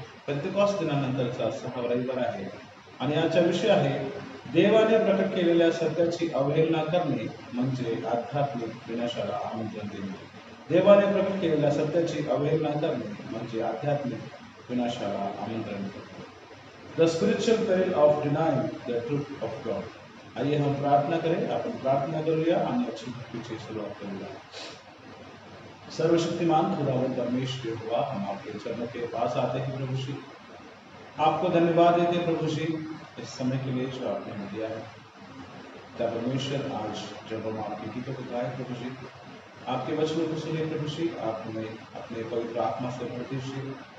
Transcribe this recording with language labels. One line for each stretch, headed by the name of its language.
Marathi: पेंतेकॉस्ट दिनानंतरचा 6वा रविवार आहे आणि आजचा विषय आहे देवाने प्रकट केलेल्या सत्याची अवहेलना करणे म्हणजे आध्यात्मिक विनाशाला आमंत्रण देणे. देवाने प्रकट केलेल्या सत्याची अवहेलना करणे म्हणजे आध्यात्मिक विनाशाला आमंत्रण देणे.
English: The spiritual peril of denying the truth of God.
Hindi: आइए हम प्रार्थना करें.
Marathi: आपण प्रार्थना करूया आणि अच्छी भक्तीची सुरुवात करूया.
Hindi: सर्वशक्तिमान खुदावंद परमेश्वर हुआ, हम आपके चरणों के पास आते हैं प्रभु जी. आपको धन्यवाद देते हैं प्रभु जी इस समय के लिए जो आपने हमें दिया है. पिता परमेश्वर, आज जब हम आपके गीतों को गाए प्रभु जी, आपके वचनों को सुने प्रभु जी, आप हमें अपने पवित्र आत्मा से भर दीजिए.